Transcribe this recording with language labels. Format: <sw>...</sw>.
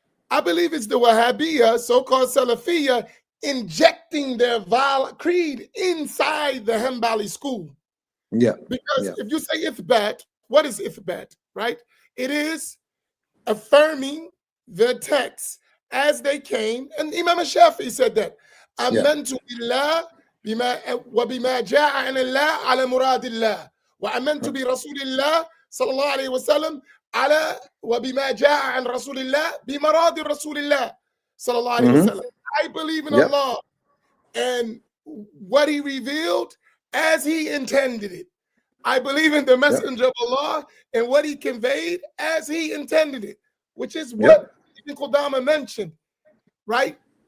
<en>I believe it's the Wahhabiyya, so-called Salafiyya, injecting their creed inside the Hanbali school. Yeah. Because if you say ithbat, what is ithbat, right? It is affirming the texts as they came. And Imam Shafi'i said that.</en> <ar>Amantu billah وبما جاء عن الله على مراد الله وآمنت برسول الله صلى الله عليه وسلم على وبما جاء عن رسول الله بمراد رسول الله صلى الله عليه وسلم.</ar> <en>I believe in Allah and what he revealed as he intended it. I believe in the messenger of Allah and what he conveyed as he intended it, which is what Ibn Qudama mentioned, right?</en>